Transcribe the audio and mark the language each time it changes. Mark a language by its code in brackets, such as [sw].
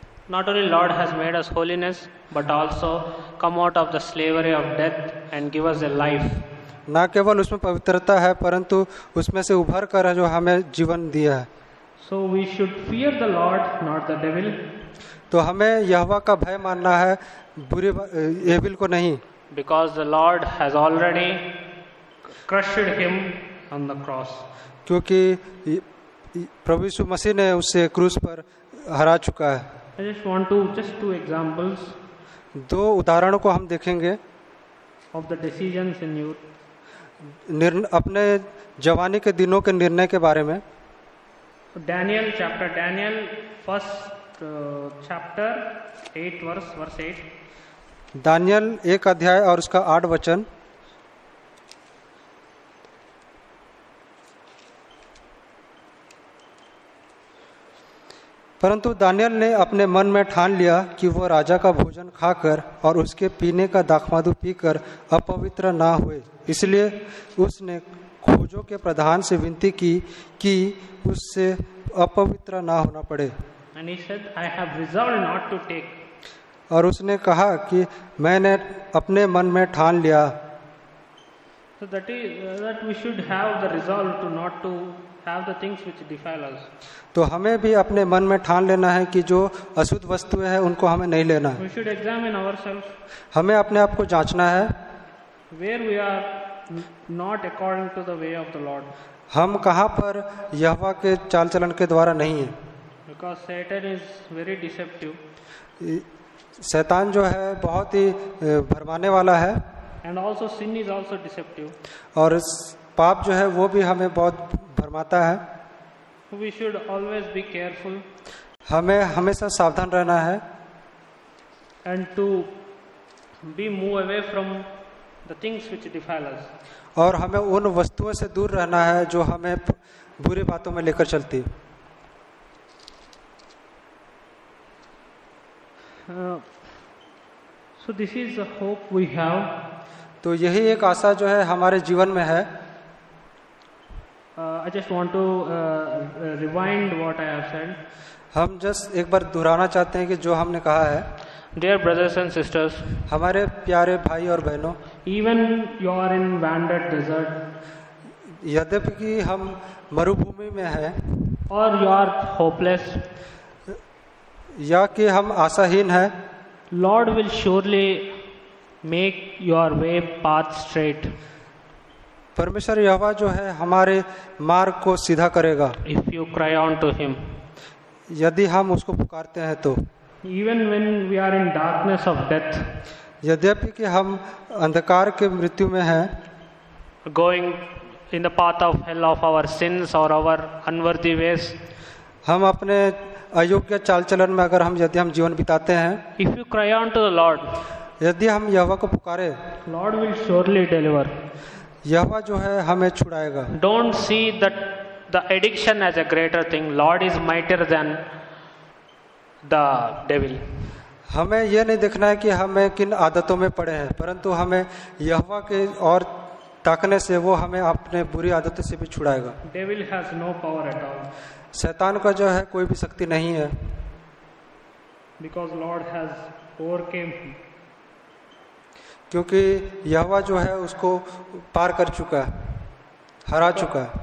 [en] Not only Lord has made us holiness, but also come out of the slavery of death and give us a life. [hi] न केवल उसमें पवित्रता है, परंतु उसमें से उभर कर जो हमें जीवन दिया है। [en] So we should fear the Lord, not the devil. [hi] तो हमें यहोवा का भय मानना है, बुरे एविल को नहीं। [en] Because the Lord has already crushed him on the cross. [hi] क्योंकि प्रभु यीशु मसीह ने उसे क्रूस पर हरा चुका है। [en] I just want to just 2 examples [hi] 2 उदाहरणों को हम देखेंगे [en] of the decisions in youth. [hi] अपने जवानी के दिनों के निर्णय के बारे में। [en] Daniel, first chapter 8 verse 8. [hi] Daniel 1 अध्याय और उसका 8 वचन। परंतु दानियल ने अपने मन में ठान लिया कि वह राजा का भोजन खाकर और उसके पीने का दाखमधु पीकर अपवित्र ना हुए, इसलिए उसने खोजों के प्रधान से विनती की कि उससे अपवित्र ना होना पड़े। [en] And he said, I have resolved not to take. [hi] और उसने कहा कि मैंने अपने मन में ठान लिया। [en] So that we should have the resolve to not to have the things which defile us. [hi] तो हमें भी अपने मन में ठान लेना है कि जो अशुद्ध वस्तुएं हैं उनको हमें नहीं लेना है। [en] We should examine ourselves. [hi] हमें अपने आप को जांचना है [en] Where we are not according to the way of the Lord. [hi] हम कहाँ पर यहोवा के चाल चलन के द्वारा नहीं है। [en] Because Satan is very deceptive. [hi] शैतान जो है बहुत ही भरमाने वाला है, [en] And also sin is also deceptive. [hi] और पाप जो है वो भी हमें बहुत भरमाता है। [en] We should always be careful [hi] हमें हमेशा सावधान रहना है [en] and to be move away from the things which defile us. [hi] और हमें उन वस्तुओं से दूर रहना है जो हमें बुरी बातों में लेकर चलती है। [en] So this is the hope we have. [hi] तो यही एक आशा जो है हमारे जीवन में है। [en] I just want to rewind what I have said. [hi] हम जस्ट एक बार दोहराना चाहते हैं कि जो हमने कहा है। [en] Dear brothers and sisters, [hi] हमारे प्यारे भाई और बहनों, [en] even you are in wandered desert, [hi] यद्यपि कि हम मरुभूमि में हैं [en] or you are hopeless, [hi] या कि हम आशाहीन हैं, [en] Lord will surely make your way path straight. [hi] परमेश्वर यहोवा जो है हमारे मार्ग को सीधा करेगा [en] If you cry on to Him. [hi] यदि हम उसको पुकारते हैं तो। [en] Even when we are in darkness of death, [hi] यद्यपि कि हम अंधकार के मृत्यु में हैं, [en] going in the path of hell of our sins or our unworthy ways, [hi] हम अपने अयोग्य चाल चलन में अगर यदि हम जीवन बिताते हैं, [en] if you cry on to the Lord, [hi] यदि हम यहोवा को पुकारे, [en] Lord will surely deliver. [hi] यहोवा जो है हमें छुड़ाएगा। [en] Don't see that the addiction as a greater thing. Lord is mightier than the devil. [hi] हमें यह नहीं देखना है कि हमें किन आदतों में पड़े हैं, परंतु हमें यहोवा के और ताकने से वो हमें अपने बुरी आदतों से भी छुड़ाएगा। [en] Devil has no power at all. [hi] शैतान का जो है कोई भी शक्ति नहीं है, [en] Because Lord has overcame him. [hi] क्योंकि यहोवा जो है उसको पार कर चुका है, हरा चुका है।